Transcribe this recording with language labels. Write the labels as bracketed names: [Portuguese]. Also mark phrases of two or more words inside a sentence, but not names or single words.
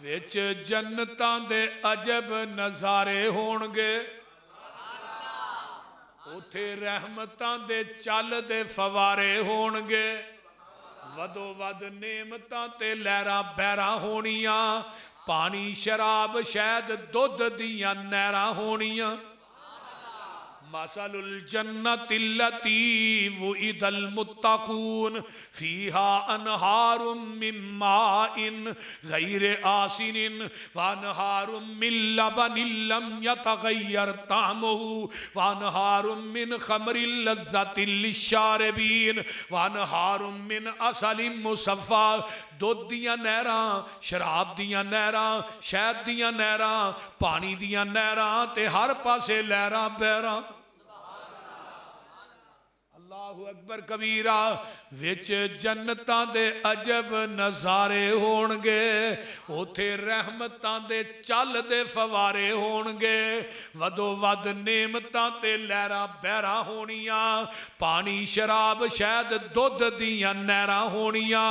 [Punjabi] ਵਿਚ ਜੰਨਤਾਂ ਦੇ ਅਜਬ ਨਜ਼ਾਰੇ ਹੋਣਗੇ, ਉਥੇ ਰਹਿਮਤਾਂ ਦੇ ਚੱਲਦੇ ਫੁਹਾਰੇ ਹੋਣਗੇ, ਵਧੋ ਵੱਧ ਨੇਮਤਾਂ ਤੇ ਲਹਿਰਾਂ ਬਹਿਰਾਂ ਹੋਣੀਆਂ, ਪਾਣੀ ਸ਼ਰਾਬ ਸ਼ਹਿਦ ਦੁੱਧ ਦੀਆਂ ਨਹਿਰਾਂ ਹੋਣੀਆਂ। [Arabic] مثل الجنة التي وعد المتقون فيها أنهار من ماء غير آسن وأنهار من لبن لم يتغير طعمه وأنهار من خمر لذة للشاربين وأنهار من عسل مصفى. [Punjabi] ਦੁੱਧ ਦੀਆਂ ਨਹਿਰਾਂ, ਸ਼ਰਾਬ ਦੀਆਂ ਨਹਿਰਾਂ, ਸ਼ਹਿਦ ਦੀਆਂ ਨਹਿਰਾਂ, ਪਾਣੀ ਦੀਆਂ ਨਹਿਰਾਂ ਤੇ ਹਰ ਪਾਸੇ ਲਹਿਰਾਂ ਬਹਿਰਾਂ। [Arabic] الله أكبر كبيرا. [Punjabi] ਵਿਚ ਜੰਨਤਾਂ ਦੇ ਅਜਬ ਨਜ਼ਾਰੇ ਹੋਣਗੇ, ਉਥੇ ਰਹਿਮਤਾਂ ਦੇ ਚੱਲਦੇ ਫੁਹਾਰੇ ਹੋਣਗੇ, ਵਧੋ ਵੱਧ ਨੇਮਤਾਂ ਤੇ ਲਹਿਰਾਂ ਬਹਿਰਾਂ ਹੋਣੀਆਂ, ਪਾਣੀ ਸ਼ਰਾਬ ਸ਼ਹਿਦ ਦੁੱਧ ਦੀਆਂ ਨਹਿਰਾਂ ਹੋਣੀਆਂ।